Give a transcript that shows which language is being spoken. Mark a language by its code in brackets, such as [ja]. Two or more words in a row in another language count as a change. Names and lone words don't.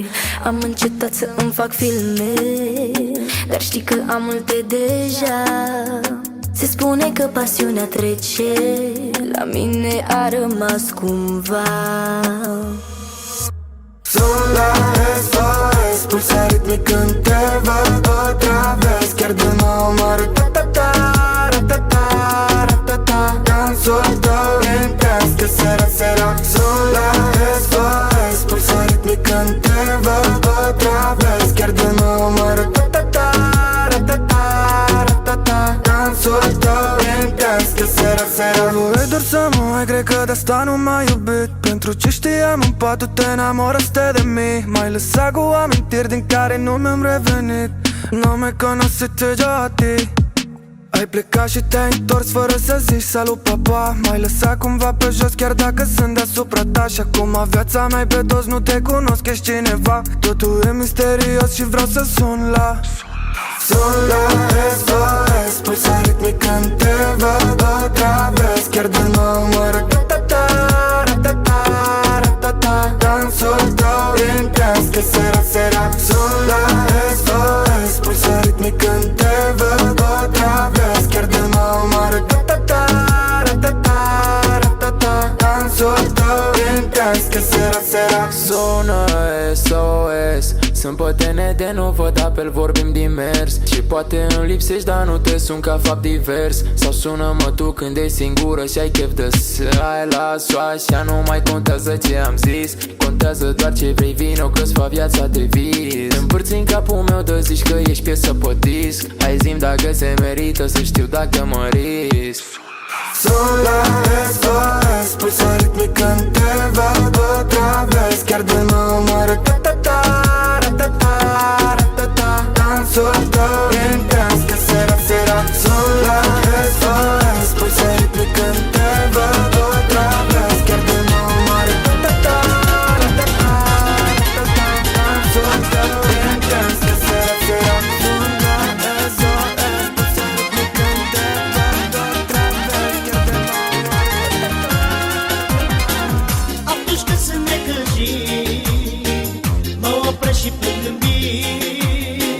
[ro] Am încetat să îmi fac filme, dar știi că am multe deja. Se spune că pasiunea trece, la mine a rămas cumva. Sunt la SOS, pulsa ritmic când te văd o traves. Chiar de nou mă ra-ta-ta-ta, ra-ta-ta, ra-ta-ta. Dansul tău intens, că seara sunt la SOS, pulsa ritmic când te văd o traves. Chiar de nou mă ra-ta-ta-ta, ra-ta-ta, ra-ta-ta. Dansul tău intens, că seara voie doar să mă ai, cred că de asta nu m-ai iubit. Pentru ce știam în patul [es] te enamoraste de mí. [ro] M-ai lăsat cu amintiri din care nu mi-am revenit. [es] No me conociste yo a ti. [ro] Ai plecat și te-ai întors fără să zici salut papa. M-ai lăsat cumva pe jos chiar dacă sunt deasupra ta. Și acum viața mea pe dos, nu te cunosc, ești cineva. Totul e misterios și vreau să sun la SOS, pulsa ritmic când te văd o traves. Chiar de nou mă ra-ta-ta-ta, ra-ta-ta, ra-ta-ta. Dansul tău intens, că seara sunt la SOS, pulsa ritmic când te văd o traves. Chiar de nou mă ra-ta-ta-ta, ra-ta-ta, ra-ta-ta. Dansul tău intens, că seara Sună SOS, sunt pătene de nu văd apel, vorbim din mers. Și poate îmi lipsești, dar nu te sun ca fapt divers. Sau sună-mă tu când ești singură și ai chef de ai las-o așa, nu mai contează ce am zis. Contează doar ce vrei, vino că-ți fa viața de vis. Împărți în capul meu de zici că ești piesă pe disc. Hai zi-mi dacă se merită, să știu dacă mă risc. Sunt la SOS, pulsa ritmic când te văd o traves. Chiar de nou mă ra-ta-ta-ta, ra-ta-ta, ra-ta-ta. Dansul tău intens, că seara sunt la SOS, pulsa ritmic când te văd o traves. Chiar de nou mă ra-ta-ta-ta, ra-ta-ta, ra-ta-ta. Dansul tău intens, că seara sunt la SOS, pulsa ritmic când te văd o traves. Atunci când sunt necăjit, mă opresc și plâng gândit.